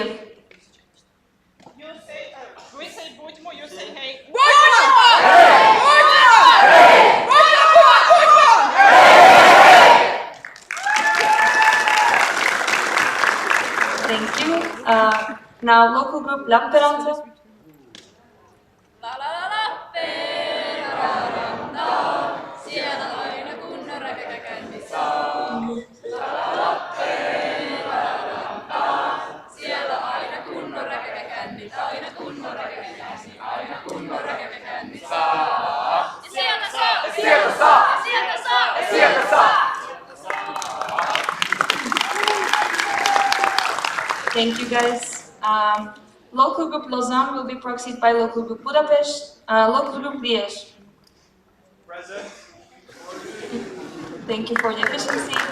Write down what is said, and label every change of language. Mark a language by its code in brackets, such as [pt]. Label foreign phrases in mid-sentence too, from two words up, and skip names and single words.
[en] You say, we say Budmo, you say hey. Thank you. Now local group Lamperante. [fi] La la la la, peraranta. Siellä aina kunnon räkäkä käynnissä. La la la, peraranta. Siellä aina kunnon räkäkä käynnissä. Aina kunnon räkäkä käynnissä. Aina kunnon räkäkä käynnissä. Ja sieltä saa! Ja sieltä saa! Ja sieltä saa! Ja sieltä saa! [en] Thank you guys. Local group Lausanne will be proxied by local group Budapest. Local group Liège. Present. Thank you for the efficiency.